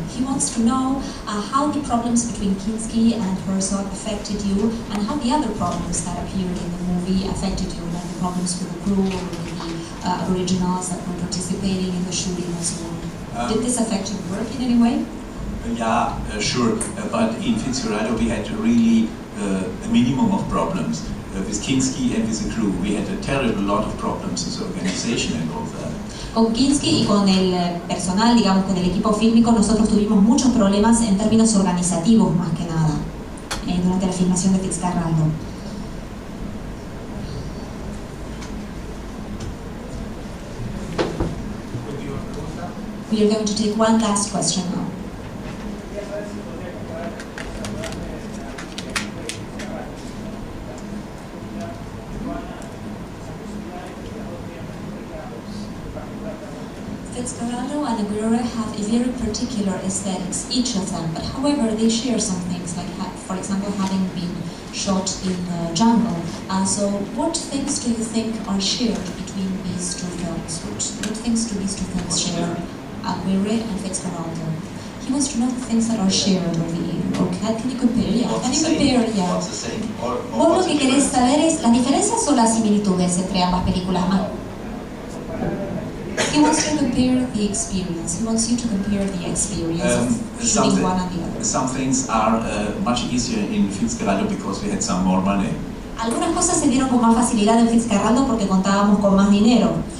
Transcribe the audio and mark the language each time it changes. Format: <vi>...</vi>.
<en>He wants to know how the problems between Kinski and Herzog affected you, and how the other problems that appeared in the movie affected you, like the problems with the crew or with the originals that were participating in the shooting and so on. Did this affect your work in any way? Yeah, sure. But in Fitzcarraldo we had really a minimum of problems. With Kinski and with the crew, we had a terrible lot of problems with the organization and all that.</en> <es>Con Kinski y con el personal, digamos, con el equipo fílmico, nosotros tuvimos muchos problemas en términos organizativos más que nada durante la filmación de Fitzcarraldo.</es> <en>We are going to take one last question now. Fitzcarraldo and Aguirre have a very particular aesthetics, each of them, but however they share some things like for example, having been shot in the jungle. So what things do you think are shared between these two films? What things do these two films share? Aguirre and Fitzcarraldo. He wants to know the things that are shared over here. Okay, can you compare? Yeah, can you compare? Yeah. What's the same?</en> <es>Vos lo que querés saber es las diferencias o las similitudes entre ambas películas.</es> <en>He wants to compare the experience. He wants you to compare the experience of shooting one and the other. Some things are much easier in Fitzcarraldo because we had some more money.</en> <es>Algunas cosas se dieron con más facilidad en Fitzcarraldo porque contábamos con más dinero.</es>